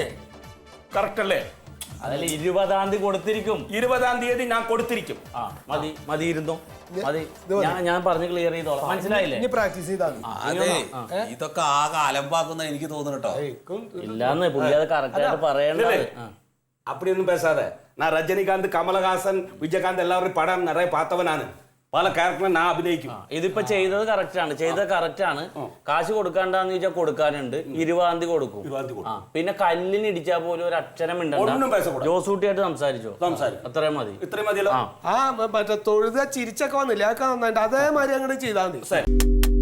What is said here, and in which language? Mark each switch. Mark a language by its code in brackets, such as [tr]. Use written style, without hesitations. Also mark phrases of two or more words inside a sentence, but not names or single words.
[ml] കറക്റ്റ് അല്ലേ? അതല്ല, 20-ാം തീയതി കൊടുത്തിരിക്കും. 20-ാം തീയതി ഞാൻ കൊടുത്തിരിക്കും. മതി മതി, ഇരുന്നോ മതി. ഞാൻ പറഞ്ഞ് ക്ലിയർ ചെയ്തോളാം. മനസ്സിലായില്ലേ? പ്രാക്ടീസ് ചെയ്താൽ ഇതൊക്കെ ആകെ അലമ്പാക്കുന്ന എനിക്ക് തോന്നുന്നു കേട്ടോ. ഇല്ലാന്ന് പുള്ളി അത് കറക്റ്റ് ആയിട്ട് പറയണ്ടേ. [ta] அப்படிയൊന്നും பேசாத. நான் ரஜினிகாந்த், கமலஹாசன், விஜயகாந்த் எல்லாரும் படம் நிறைய பார்த்தவனானு. [ml] പല ക്യാരക്ടറും ഞാൻ അഭിനയിക്കും. ഇതിപ്പോ ചെയ്തത് കറക്റ്റ് ആണ്. കാശ് കൊടുക്കാണ്ടാന്ന് ചോദിച്ചാൽ കൊടുക്കാനുണ്ട്. 20-ാം തീയതി കൊടുക്കും. പിന്നെ കല്ലിന് ഇടിച്ചാൽ പോലും ഒരു അക്ഷരം ഉണ്ടോ? ജോസൂട്ടിയായിട്ട് സംസാരിച്ചോ? അത്രയും മതി. ഇത്രയും മതിയല്ലോ. മറ്റേ തൊഴുത ചിരിച്ചൊക്കെ വന്നില്ല, അതൊക്കെ നന്നായിട്ട് അതേമാതിരി അങ്ങോട്ട് ചെയ്താൽ മതി.